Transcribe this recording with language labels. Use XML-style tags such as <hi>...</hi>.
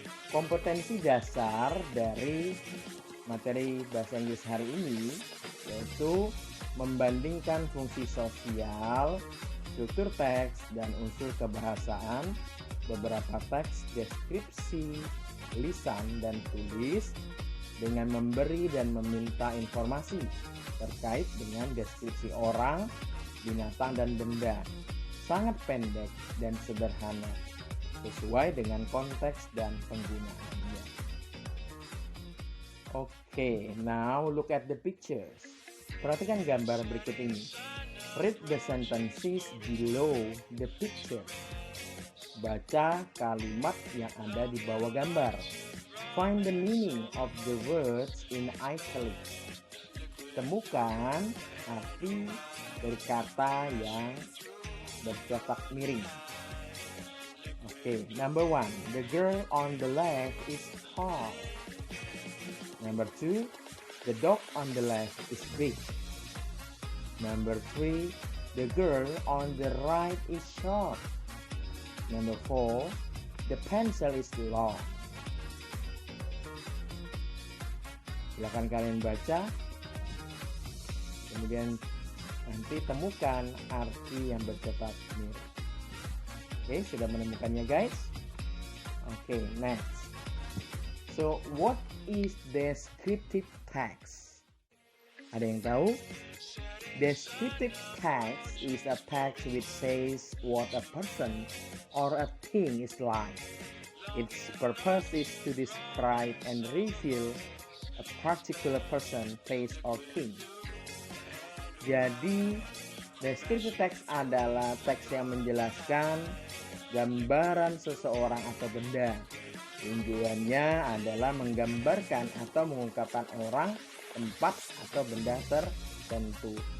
<id>Kompetensi dasar dari materi bahasa Inggris hari ini yaitu membandingkan fungsi sosial, struktur teks, dan unsur kebahasaan, beberapa teks deskripsi, lisan, dan tulis dengan memberi dan meminta informasi terkait dengan deskripsi orang, binatang, dan benda. Sangat pendek dan sederhana, sesuai dengan konteks dan penggunaannya.</id> <en>Oke, now look at the pictures.</en> <id>Perhatikan gambar berikut ini.</id> <en>Read the sentences below the picture.</en> <id>Baca kalimat yang ada di bawah gambar.</id> <en>Find the meaning of the words in italics. Temukan arti dari kata yang bercetak miring. Okay, number 1. The girl on the left is tall. Number 2. The dog on the left is big. Number 3. The girl on the right is short. Number 4. The pencil is long.</en> <id>Silakan kalian baca. Kemudian nanti temukan arti yang bercetak miring. Oke, sudah menemukannya guys?</id> <en>Oke, next. So, what is descriptive text?</en> <id>Ada yang tahu?</id> <en>Descriptive text is a text which says what a person or a thing is like. Its purpose is to describe and reveal a particular person, place, or thing.</en> <id>Jadi, deskripsi teks adalah teks yang menjelaskan gambaran seseorang atau benda. Tujuannya adalah menggambarkan atau mengungkapkan orang, tempat, atau benda tertentu.</id>